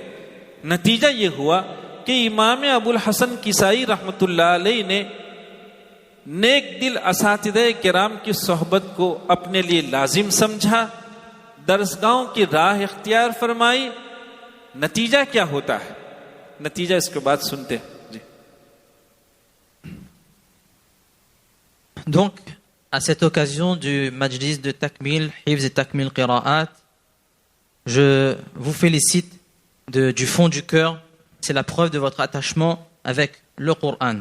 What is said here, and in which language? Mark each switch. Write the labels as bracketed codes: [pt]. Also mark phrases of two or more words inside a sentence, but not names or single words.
[ur] نتیجہ یہ ہوا کہ امام ابوالحسن کسائی رحمۃ اللہ علیہ نے نیک دل اساتذۂ کرام کی صحبت کو اپنے لیے لازم سمجھا، درسگاہوں کی راہ اختیار فرمائی. نتیجہ کیا ہوتا ہے، نتیجہ اس کے بعد سنتے ہیں جی. [fr] Donc, à cette occasion du Majlis de Takmil, Hifz et Takmil Qira'at, je vous félicite du fond du cœur. C'est la preuve de votre attachement avec le Coran.